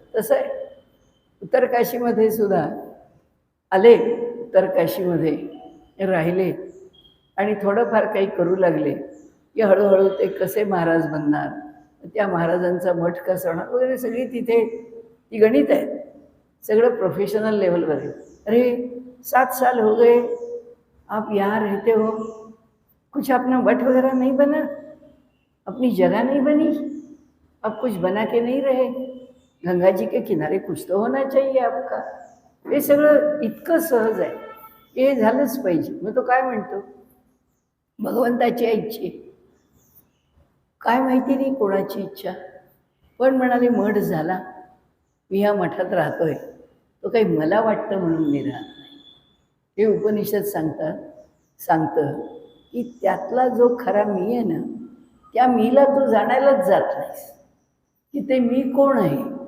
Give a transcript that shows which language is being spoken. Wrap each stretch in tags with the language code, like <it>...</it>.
<mr>तसं आहे उत्तरकाशीमध्ये सुद्धा. आले उत्तरकाशीमध्ये राहिले आणि थोडंफार काही करू लागले की हळूहळू ते कसे महाराज बनणार, त्या महाराजांचा मठ कसा होणार वगैरे सगळी तिथे ती गणित आहेत. सगळं प्रोफेशनल लेवलवर आहे.</mr> <hi>अरे 7 साल हो गए आप यहाँ रहते हो, कुछ अपना मठ वगैरह नहीं बना, अपनी जगह नहीं बनी, अब कुछ बना के नहीं रहे, गंगा जी के किनारे कुछ तो होना चाहिए आपका.</hi> <mr>हे सगळं इतकं सहज आहे, हे झालंच पाहिजे. मग तो काय म्हणतो, भगवंताची इच्छा, काय माहिती नाही कोणाची इच्छा, पण म्हणाले मठ झाला, मी या मठात राहतोय, तो काही मला वाटतं म्हणून मी राहत नाही. हे उपनिषद सांगतं की त्यातला जो खरा मी आहे ना, त्या मीला तू जाणायलाच जात नाहीस, की ते मी कोण आहे.</mr>